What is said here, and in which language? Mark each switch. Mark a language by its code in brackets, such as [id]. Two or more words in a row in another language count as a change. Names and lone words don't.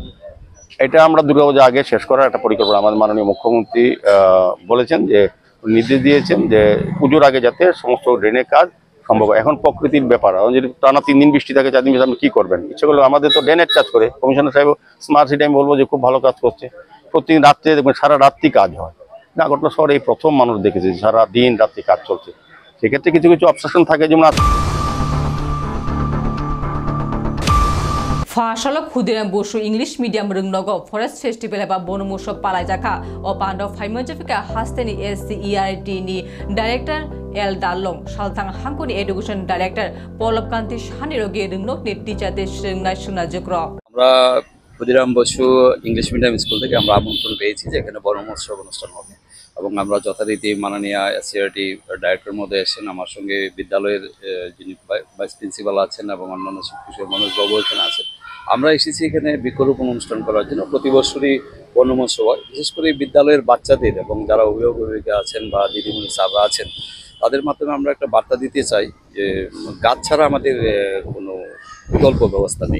[bn] এটা আমরা দুর্গাপূজা আগে শেষ করার একটা পরিকল্পনা আমাদের মাননীয় মুখ্যমন্ত্রী বলেছেন যে নির্দেশ দিয়েছেন যে পুজোর আগে যাতে সমস্ত ড্রেনের কাজ সম্ভব এখন প্রকৃতির ব্যাপার যদি টানা 3 দিন বৃষ্টি থাকে 4 দিন আপনি কি করবেন ইচ্ছে করলে আমাদের তো ড্রেনের কাজ করে কমিশনার সাহেব [en] smart city [bn] আমি বলবো যে খুব ভালো কাজ করছে প্রতিদিন রাত্রে দেখবেন সারা রাত্রি কাজ হয় আগরতলা শহরে এই প্রথম মানুষ দেখেছে সারা দিন রাত্রি কাজ চলছে সেক্ষেত্রে কিছু কিছু অবসেশন থাকে যেমন [trp] Fashala Khudiran Boshu English Medium Rungnogo [en] Forest Festival [trp] ba Bonomusho Palajaka o Pando Faimojafika Hasteni SCERT ni Director El Dalong Shaltang Hankoni Education Director Polapkanti Shaniroge Rungnok ni Teacher de Shrina Shunajukro [bn] আমরা ক্ষুদিরাম বসু ইংলিশ মিডিয়াম স্কুল থেকে আমরা আমন্ত্রণ পেয়েছি যে এখানে বনমহোৎসব অনুষ্ঠান হবে এবং আমরা যথারীতি মাননীয় সিআরটি ডাইরেক্টর মহোদয় এসেছেন, আমার সঙ্গে বিদ্যালয়ের যিনি [en] vice principal [bn] আছেন এবং অন্যান্য শিক্ষক মনোজবাবু এখানে আছেন। আমরা এসেছি এখানে বৃক্ষরোপণ অনুষ্ঠান করার জন্য। প্রতি বছরই বনমহোৎসব হয়, বিশেষ করে বিদ্যালয়ের বাচ্চাদের এবং যারা অভিভাবক আছেন বা দিদিমণি স্যাররা আছেন তাদের মাধ্যমে আমরা একটা বার্তা দিতে চাই যে গাছ ছাড়া আমাদের কোনো বিকল্প ব্যবস্থা নেই।